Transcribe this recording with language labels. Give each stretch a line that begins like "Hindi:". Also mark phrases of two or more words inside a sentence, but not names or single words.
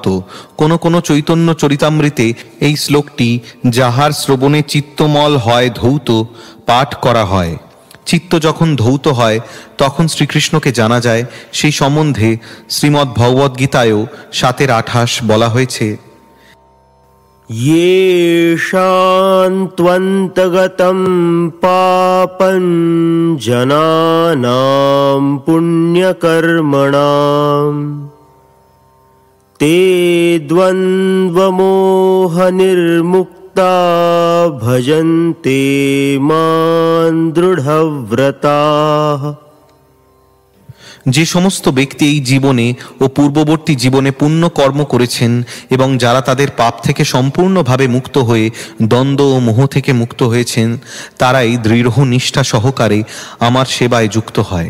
Bangla: কোন কোন চৈতন্য চরিতামৃতে এই শ্লোকটি যাহার শ্রবণে চিত্তমল হয় ধৌত পাঠ করা হয়। চিত্ত যখন ধৌত হয় তখন শ্রীকৃষ্ণকে জানা যায়। সেই সম্বন্ধে শ্রীমদ্ ভগবদ্গীতায়ও 7:28 বলা হয়েছে,
Sanskrit: येषां त्वन्तगतं पापं जनानां पुण्यकर्मणां ते द्वन्द्वमोहनिर्मुक्ता भजन्ते मां दृढव्रताः।
Bangla: যে সমস্ত ব্যক্তি এই জীবনে ও পূর্ববর্তী জীবনে পুণ্য কর্ম করেছেন এবং যারা তাদের পাপ থেকে সম্পূর্ণভাবে মুক্ত হয়ে দ্বন্দ্ব ও মোহ থেকে মুক্ত হয়েছেন, তারাই দৃঢ় নিষ্ঠা সহকারে আমার সেবায় যুক্ত হয়।